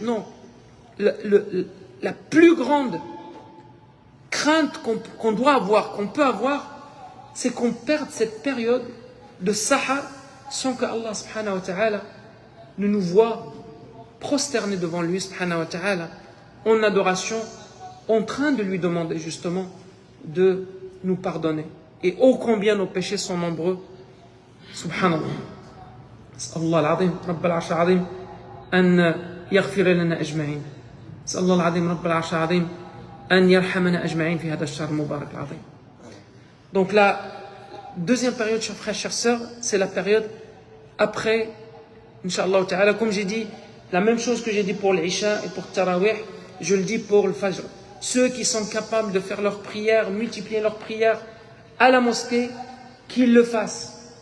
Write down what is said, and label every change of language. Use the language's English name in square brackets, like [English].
[French] Non, la plus grande crainte qu'on doit avoir, qu'on peut avoir, c'est qu'on perde cette période de sahar sans que Allah subhanahu wa ta'ala ne nous voit prosterner devant lui subhanahu wa ta'ala en adoration, en train de lui demander justement de nous pardonner. Et ô combien nos péchés sont nombreux. Subhanallah. [Arabic] أسأل الله العظيم رب العرش العظيم أن يغفر لنا أجمعين. أسأل الله العظيم رب العرش العظيم أن يرحمنا أجمعين في هذا الشهر المبارك العظيم. [French] Donc la deuxième période, chers frères, chères sœurs, c'est la période après, Inch'Allah ta'ala, comme j'ai dit, la même chose que j'ai dit pour l'Isha et pour Tarawih, je le dis pour le Fajr. Ceux qui sont capables de faire leurs prières, multiplier leurs prières à la mosquée, qu'ils le fassent.